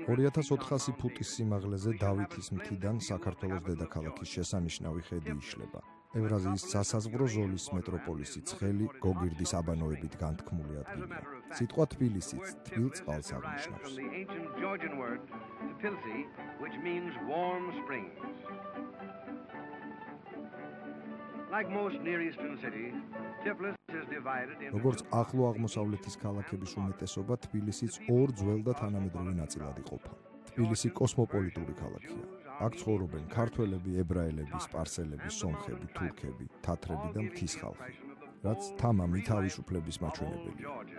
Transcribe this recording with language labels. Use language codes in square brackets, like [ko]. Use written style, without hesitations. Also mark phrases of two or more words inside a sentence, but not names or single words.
[ka] 2400 ფუტის სიმაღლეზე დავითის მთიდან საქართველოს დედაქალაქის შესანიშნავი ხედი იშლება. ევრაზიის სასაზღვრო ზოლის მეტროპოლისი ცხელი გოგირდის აბანოებით განთქმული ადგილია. სიტყვა თბილისიც თბილ წყალს აღნიშნავს. [en] Like most Near Eastern cities, Tiflis is divided into [ka] როგორც ახლო აღმოსავლეთის ქალაქების უმეტესობა, თბილისიც ორ ძველ და თანამედროვე ნაწილად იყოფა. თბილისი კოსმოპოლიტური ქალაქია. აქ ცხოვრობენ ქართველები, ებრაელები, სპარსელები, სომხები, თურქები, თათრები და მთის ხალხი, რაც თამამი თავისუფლების მაჩვენებელია.